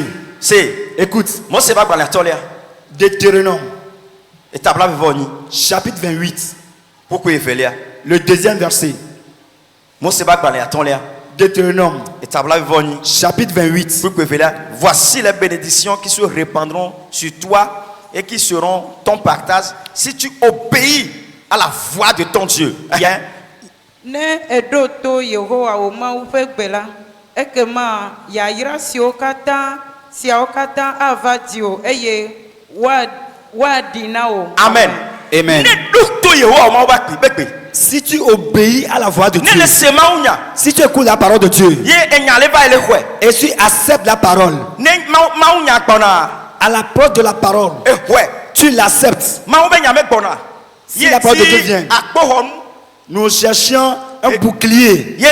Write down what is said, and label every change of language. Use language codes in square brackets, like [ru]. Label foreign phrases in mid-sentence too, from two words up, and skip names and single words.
[fr] Écoute, Deutéronome chapitre 28, le deuxième verset. Deutéronome chapitre 28. Voici les bénédictions qui se répandront sur toi et qui seront ton partage si tu obéis à la voix de ton Dieu. Bien. [ee] Ne edoto Yehowa o Mawu ƒe gbe la, ekema yayra siwo katã ava diwo eye woaɖi na wo. [fr] Amen. Amen. Si tu obéis à la voix de Dieu, si tu écoutes la parole de Dieu et tu acceptes la parole, à l'approche de la parole, tu l'acceptes. Si la parole de Dieu vient, nous cherchions un bouclier.